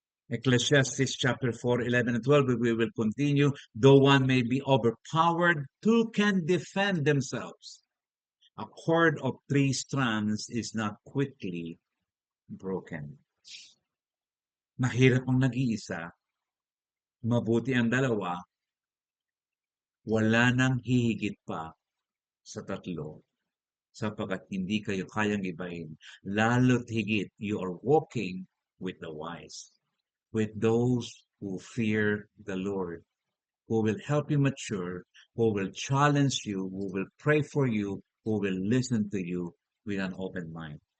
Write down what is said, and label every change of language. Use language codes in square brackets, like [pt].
[en] Ecclesiastes chapter 4, 11 and 12, we will continue. Though one may be overpowered, two can defend themselves. A cord of 3 strands is not quickly broken. [tl] Mahirap ang nag-iisa, mabuti ang dalawa, wala nang hihigit pa sa 3, sapagkat hindi kayo kayang ibahin. Lalo't higit, [en] you are walking with the wise, with those who fear the Lord, who will help you mature, who will challenge you, who will pray for you, who will listen to you with an open mind.